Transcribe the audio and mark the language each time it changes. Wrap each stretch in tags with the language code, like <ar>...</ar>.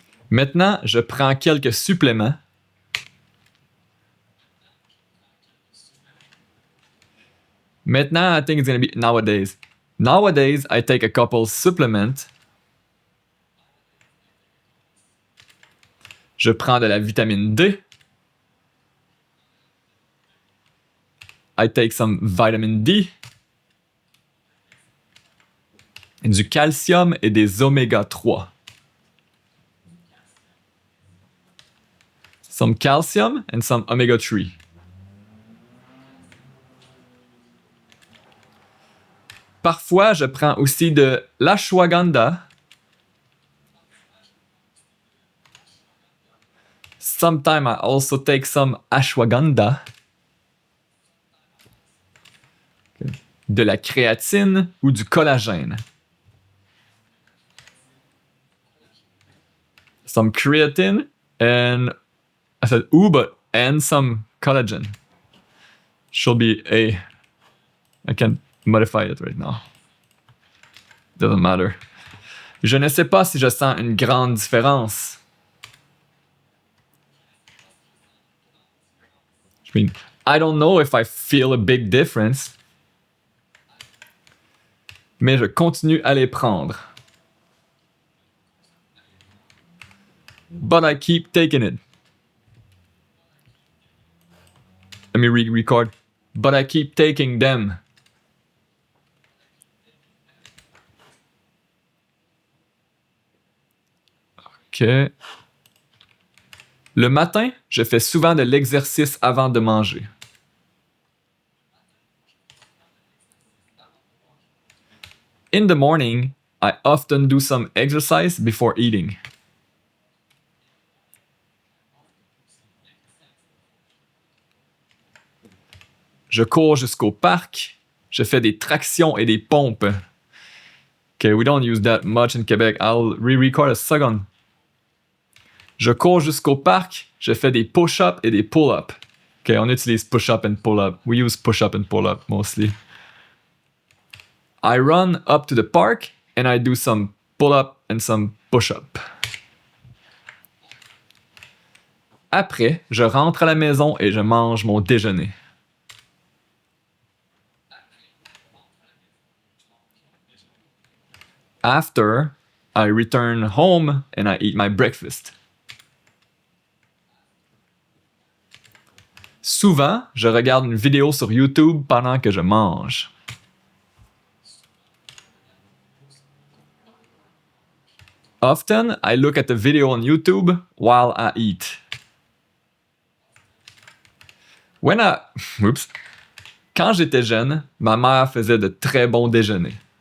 <fr>Maintenant, je prends quelques suppléments.</fr> <en>Maintenant, I think it's going to be nowadays. Nowadays, I take a couple supplements.</en> <fr>Je prends de la vitamine D.</fr> <en>I take some vitamin D.</en> <fr>Et du calcium et des oméga 3.</fr> <en>Some calcium and some omega 3.</en> <fr>Parfois, je prends aussi de l'ashwagandha.</fr> <en>Sometimes I also take some ashwagandha. Okay.</en> <fr>De la créatine ou du collagène.</fr> <en>Some creatine and I said and some collagen. Should be a. I can't modify it right now. Doesn't matter.</en> <fr>Je ne sais pas si je sens une grande différence.</fr> <en>I mean, I don't know if I feel a big difference.</en> <fr>Mais je continue à les prendre.</fr> <en>But I keep taking it. Let me re-record. But I keep taking them. OK.</en> <fr>Le matin, je fais souvent de l'exercice avant de manger.</fr> <en>In the morning, I often do some exercise before eating.</en> <fr>Je cours jusqu'au parc. Je fais des tractions et des pompes.</fr> <en>Okay, we don't use that much in Quebec. I'll re-record a second.</en> <fr>Je cours jusqu'au parc. Je fais des push-ups et des pull-ups.</fr> <en>Okay,</en> <fr>on utilise</fr> <en>push-up and pull-up. We use push-up and pull-up mostly. I run up to the park and I do some pull-up and some push-up.</en> <fr>Après, je rentre à la maison et je mange mon déjeuner.</fr> <en>After, I return home and I eat my breakfast.</en> <fr>Souvent, je regarde une vidéo sur YouTube pendant que je mange.</fr> <en>Often, I look at a video on YouTube while I eat. When I... Oups.</en> <fr>Quand j'étais jeune, ma mère faisait de très bons déjeuners.</fr>